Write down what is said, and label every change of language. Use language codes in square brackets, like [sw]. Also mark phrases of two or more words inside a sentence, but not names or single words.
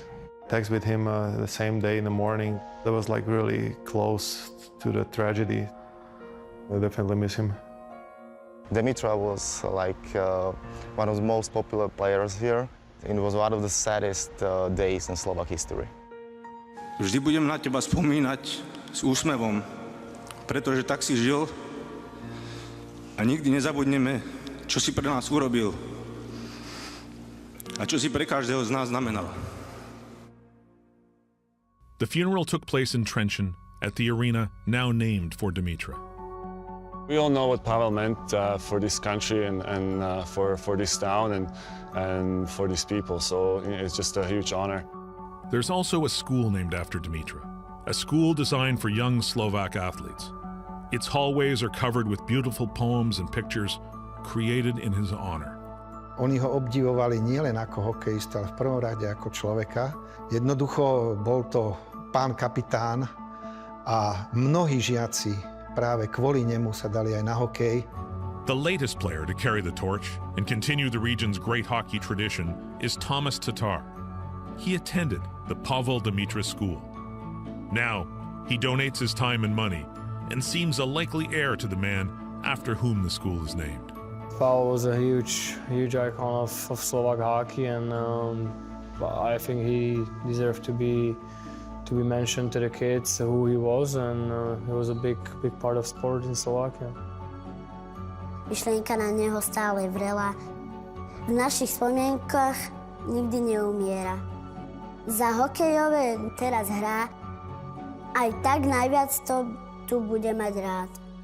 [en] Text with him the same day in the morning. That was like really close to the tragedy. I definitely miss him. Demitra was like one of the most popular players here. It was one of the saddest days in Slovak history. [sk] Vždy budem na teba spomínať s úsmevom, pretože tak si žil a nikdy nezabudneme, čo si pre nás urobil a čo si pre každého z nás znamenal. [en] The funeral took place in Trenčín at the arena now named for Demitra. We all know what Pavel meant for this country and for this town and for these people, so it's just a huge honor. There's also a school named after Demitra, a school designed for young Slovak athletes. Its hallways are covered with beautiful poems and pictures created in his honor. [sk] Oni ho obdivovali nielen ako hokejista, ale v prvom rade ako človeka. Jednoducho bol to pán kapitán A mnohí žiaci práve kvôli nemu sa dali aj na hokej. [en] The latest player to carry the torch and continue the region's great hockey tradition is Thomas Tatar. He attended the Pavel Dimitris School. Now, he donates his time and money and seems a likely heir to the man after whom the school is named. Pavel was a huge icon of Slovak hockey, and I think he deserved to be mentioned to the kids who he was, and he was a big part of sport in Slovakia. [sk] Myšlienka na neho stále vrela. V našich spomienkach nikdy neumiera. Za hokejové teraz hrá, aj tak najviac to tu bude mať rád.